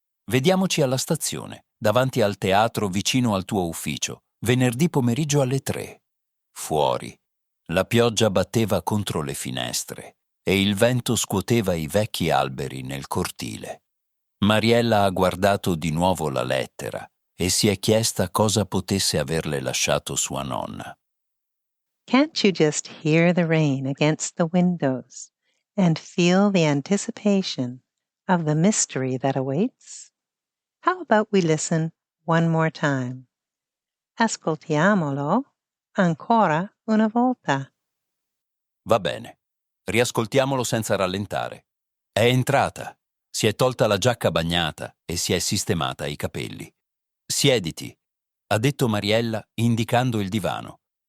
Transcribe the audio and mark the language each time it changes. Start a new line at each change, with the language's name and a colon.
Italian: Vediamoci alla stazione, davanti al teatro vicino al tuo ufficio, venerdì pomeriggio alle 3. Fuori. La pioggia batteva contro le finestre e il vento scuoteva i vecchi alberi nel cortile. Mariella ha guardato di nuovo la lettera e si è chiesta cosa potesse averle lasciato sua nonna.
English: Can't you just hear the rain against the windows and feel the anticipation of the mystery that awaits? How about we listen one more time?
Italian: Ascoltiamolo ancora una volta. Va bene. Riascoltiamolo senza rallentare. È entrata, si è tolta la giacca bagnata e si è sistemata i capelli. Siediti, ha detto Mariella indicando il divano.